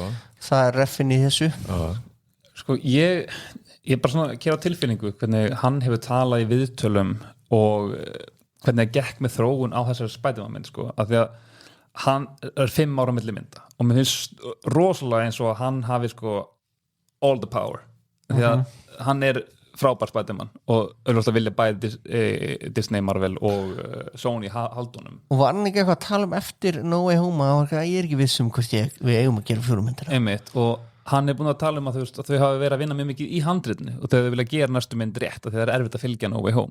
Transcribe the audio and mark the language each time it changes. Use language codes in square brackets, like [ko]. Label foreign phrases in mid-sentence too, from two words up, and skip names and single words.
[is] það er reffin í þessu sko ég bara svona kera tilfinningu hvernig hann hefur talað í viðtölum og hvernig það gekk með þróun á þessari Spider-Man mynd sko af því að hann er 5 ára milli mynda og mér finnst rosalega eins og að hann hafi sko [en] all the power [is] því að hann er frábær Spider-Man og auðvitað vilja bæði Disney, Marvel og Sony haldunum. Og var hann ekki eitthvað að tala eftir No Way Home að ég er ekki viss hvort við eigum að gera 4 myndir. Einmitt, og hann er búin að tala að þau hafi verið að vinna mjög mikið í handritinu og þau vilja gera næstu mynd rétt og það er erfitt að fylgja No Way Home.